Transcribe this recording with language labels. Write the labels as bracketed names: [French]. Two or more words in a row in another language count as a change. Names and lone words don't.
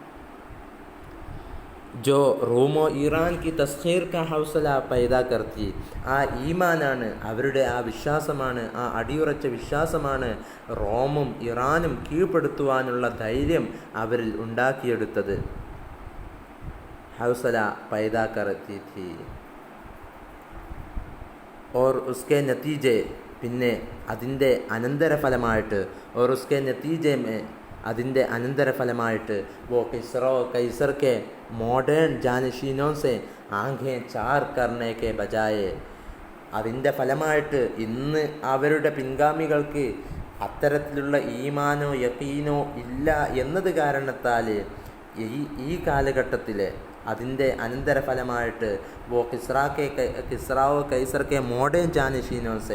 [Urdu] جو روم و ایران کی تسخیر کا حوصلہ پیدا کرتی, [Malayalam] ആ ഈമാനാണ്, അവരുടെ ആ വിശ്വാസമാണ്, ആ അടിയുറച്ച വിശ്വാസമാണ് റോമും ഇറാനും കീഴ്പ്പെടുത്തുവാനുള്ള ധൈര്യം അവരിൽ ഉണ്ടാക്കിയെടുത്തത്. [Urdu] حوصلہ پیدا کرتی تھی اور اس کے نتیجے, [Malayalam] പിന്നെ അതിൻ്റെ അനന്തരഫലമായിട്ട്, [Urdu] اور اس کے نتیجے میں [Malayalam] അതിൻ്റെ അനന്തരഫലമായിട്ട് [Urdu] وہ قیصر کے ماڈرن جانشینوں سے آنکھیں چار کرنے کے बजाय, [Malayalam] അതിൻ്റെ ഫലമായിട്ട് ഇന്ന് അവരുടെ പിൻഗാമികൾക്ക് അത്തരത്തിലുള്ള ഈമാനോ യഖീനോ ഇല്ല എന്നത് കാരണത്താൽ ഈ കാലഘട്ടത്തിൽ അതിൻ്റെ അനന്തരഫലമായിട്ട് [Urdu] کسریٰ و قیصر ماڈرن جانشینوں سے